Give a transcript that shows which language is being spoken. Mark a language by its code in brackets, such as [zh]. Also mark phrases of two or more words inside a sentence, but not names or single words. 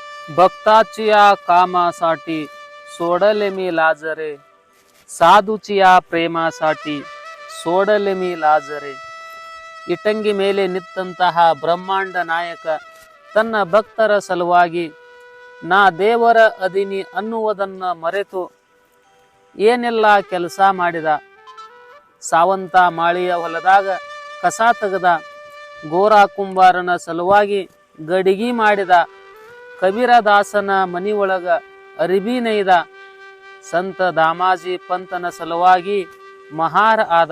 [mr] भक्ताची या कामासाठी सोडले मी लाजरे, ಸಾಧುಚಿ या ಪ್ರೇಮसाठी सोडले मी लाजरे. [kn] ಇಟಂಗಿ ಮೇಲೆ ನಿಂತಹ ಬ್ರಹ್ಮಾಂಡ ನಾಯಕ ತನ್ನ ಭಕ್ತರ ಸಲುವಾಗಿ ನಾ ದೇವರ ಅಧೀನಿ ಅನ್ನುವುದನ್ನು ಮರೆತು ಏನೆಲ್ಲ ಕೆಲಸ ಮಾಡಿದ. ಸಾವಂತ ಮಾಳಿಯ ಹೊಲದಾಗ ಕಸ ತೆಗೆದ, ಗೋರಾ ಕುಂಬಾರನ ಸಲುವಾಗಿ ಗಡಿಗೆ ಮಾಡಿದ, ಕಬೀರದಾಸನ ಮನಿಯೊಳಗ ಅರಿಬಿ ನೇಯ್ದ, ಸಂತ ದಾಮಾಜಿ ಪಂತನ ಸಲುವಾಗಿ ಮಹಾರ ಆದ.